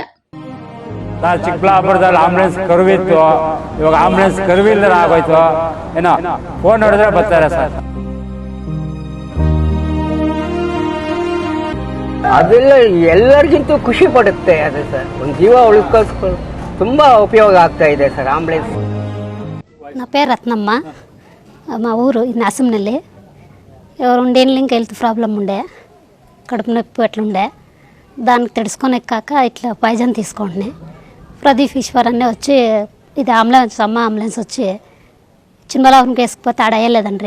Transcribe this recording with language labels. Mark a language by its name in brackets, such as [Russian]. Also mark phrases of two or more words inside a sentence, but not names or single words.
[Kannada] ಚಿಕ್ಕಬಳ್ಳಾಪುರದಲ್ಲಿ ಆಂಬ್ಯುಲೆನ್ಸ್ ಕರುವಿತ್ತು, ಇವಾಗ ಆಂಬ್ಯುಲೆನ್ಸ್ ಕರುವಿಲ್ಲದ ಆಗೋಯ್ತು. ಏನೋ ಫೋನ್ ನೋಡಿದ್ರೆ ಬರ್ತಾರೆ ಸರ್. ಅದೆಲ್ಲ ಎಲ್ಲರಿಗಿಂತ ಖುಷಿ ಪಡುತ್ತೆ ಅದು ಸರ್. ಒಂದು ಜೀವ ಉಳಿಸ್ಕೋಸ್ಕರ ತುಂಬ ಉಪಯೋಗ ಆಗ್ತಾ ಇದೆ ಸರ್ ಆಂಬ್ಯುಲೆನ್ಸ್. [Telugu] నా పేరు రత్నమ్మ, మా ఊరు నాసంనల్లి. రెండేళ్ళకి హెల్త్ ప్రాబ్లం ఉండే, కడుపు నొప్పి అట్లుండే. దానికి తెలుసుకొనెక్కాక ఇట్లా పాయిజన్ తీసుకుంటున్నాయి. ప్రదీప్ ఈశ్వర్ అనే వచ్చి ఇది అంబులెన్స్, అమ్మ అంబులెన్స్ వచ్చి చిన్నబಳ್ಳాపురంకి వేసుకుపోతే ఆడ అయ్యలేదండి.